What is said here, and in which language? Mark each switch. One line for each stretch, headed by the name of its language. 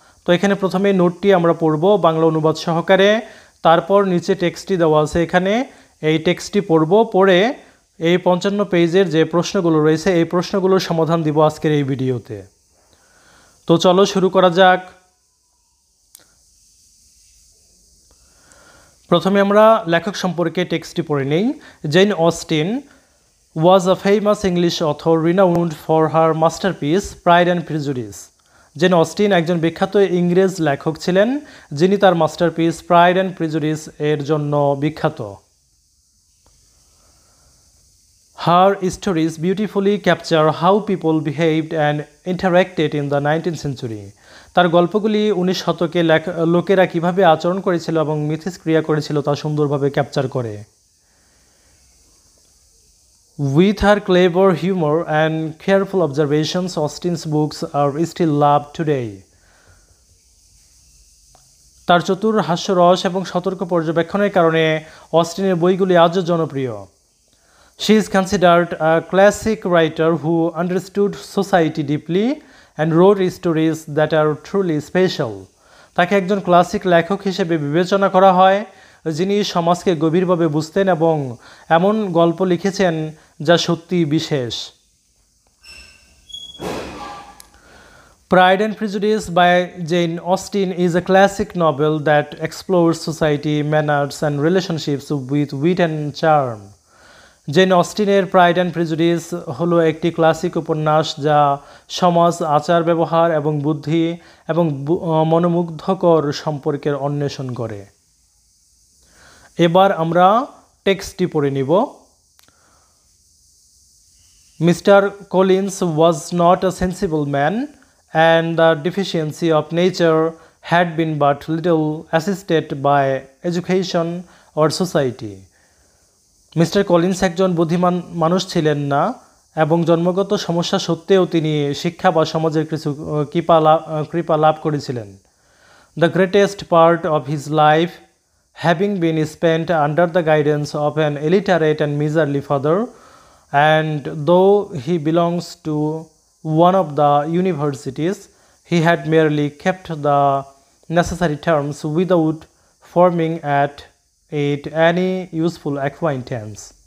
Bangla: তো এখানে প্রথমে নোটটি আমরা পড়ব বাংলা অনুবাদ সহকারে, তারপর নিচে টেক্সটটি দেওয়া আছে, এখানে এই টেক্সটটি পড়ব, পড়ে এই 55 পেজের যে প্রশ্নগুলো রয়েছে এই প্রশ্নগুলোর সমাধান দিব আজকের এই ভিডিওতে। তো চলো শুরু করা যাক। প্রথমে আমরা লেখক সম্পর্কে টেক্সটটি পড়ে নেই।
English: Jane Austen was a famous English author renowned for her masterpiece Pride and Prejudice.
Bangla: Gen Austin একজন বিখ্যাত ইংরেজ লেখক ছিলেন যিনি তার মাস্টারপিস প্রাইড অ্যান্ড প্রিজুডিস এর জন্য বিখ্যাত।
English: Her stories beautifully capture how people behaved and interacted in the 19th century.
Bangla: তার গল্পগুলি 19 শতকে লোকেরা কিভাবে আচরণ করেছিল এবং মিথস্ক্রিয়া করেছিল তা সুন্দরভাবে ক্যাপচার করে।
English: With her clever humor and careful observations, Austen's books are still loved today.
Bangla: তার চতুর হাস্যরস এবং সতর্ক পর্যবেক্ষণের কারণে অস্টিনের বইগুলি আজও জনপ্রিয়।
English: She is considered a classic writer who understood society deeply and wrote stories that are truly special.
Bangla: তাকে একজন ক্লাসিক লেখক হিসেবে বিবেচনা করা হয় যিনি সমাজকে গভীরভাবে বুঝতেন এবং এমন গল্প লিখেছেন যা সত্যি বিশেষ।
English: Pride and Prejudice by Jane Austen is a classic novel that explores society, manners and relationships with wit and charm.
Bangla: Gen অস্টিনের pride and prejudice হলো একটি ক্লাসিক উপন্যাস যা সমাজ, আচার ব্যবহার এবং বুদ্ধি এবং মনোমুগ্ধকর সম্পর্কের অন্বেষণ করে। এবার আমরা টেক্সটটি পড়ে নিব।
English: Mr. Collins was not a sensible man, and the deficiency of nature had been but little assisted by education or society.
Bangla: Mister Collins একজন বুদ্ধিমান মানুষ ছিলেন না এবং জন্মগত সমস্যা সত্ত্বেও তিনি শিক্ষা বা সমাজের কিছু কৃপা লাভ করেছিলেন।
English: The greatest part of his life having been spent under the guidance of an illiterate and miserly father, and though he belongs to one of the universities, he had merely kept the necessary terms without forming at it any useful acquaintance.